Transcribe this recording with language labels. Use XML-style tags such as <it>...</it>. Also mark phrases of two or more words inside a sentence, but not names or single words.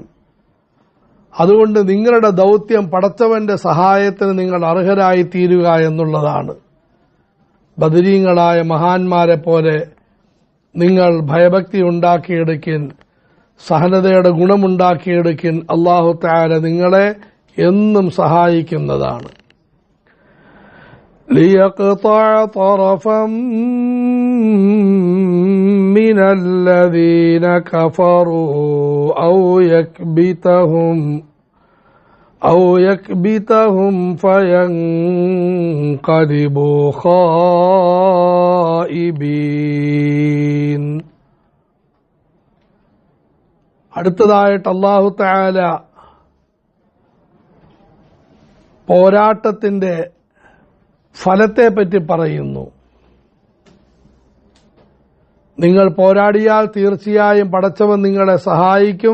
<ml>അതുകൊണ്ട് നിങ്ങളുടെ ദൗത്യം പടച്ചവന്റെ സഹായത്തിന് നിങ്ങൾ അർഹരായി തീരുക എന്നുള്ളതാണ്. ബദരീങ്ങളായ മഹാന്മാരെ പോലെ നിങ്ങൾ ഭയഭക്തി ഉണ്ടാക്കിയെടുക്കിൻ, സഹനതയുടെ ഗുണമുണ്ടാക്കിയെടുക്കിൻ. അല്ലാഹു തആല നിങ്ങളെ എന്നും സഹായിക്കുന്നതാണ്.</ml> <ar>ليقطع طرفا من الذين كفروا أو يكبتهم فينقلبوا خائبين.</ar> <ml>അടുത്തതായിട്ട് അല്ലാഹു തആല പോരാട്ടത്തിന്റെ ഫലത്തെപ്പറ്റി പറയുന്നു. നിങ്ങൾ പോരാടിയാൽ തീർച്ചയായും പടച്ചവൻ നിങ്ങളെ സഹായിക്കും.</ml>